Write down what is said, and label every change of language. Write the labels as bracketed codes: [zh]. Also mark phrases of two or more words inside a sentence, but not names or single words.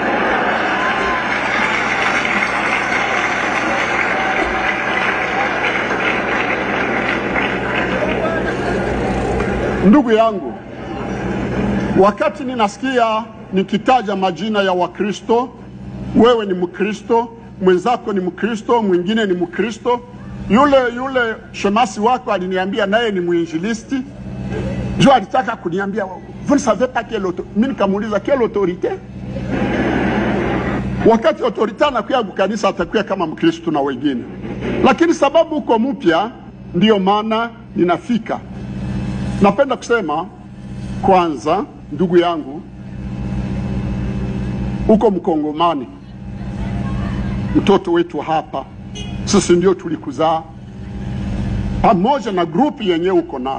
[sw] Ndugu yangu, wakati ninasikia nikitaja majina ya Wakristo, wewe ni Mkristo, mwenzako ni Mkristo, mwingine ni Mkristo, yule shemasi wako aliniambia naye ni mwinjilisti, jo alitaka kuniambia [fr] vous ne savez pas quelle autorité. [sw] Mimi nikamuuliza [fr] quelle autorité? [sw] Wakati autorité anakuya kanisa atakuya kama Mkristo na wengine. Lakini sababu uko mpya ndio maana ninafika. Napenda kusema kwanza, ndugu yangu, uko Mkongomani, mtoto wetu hapa, sisi ndio tulikuzaa pamoja na grupi yenyewe uko nayo.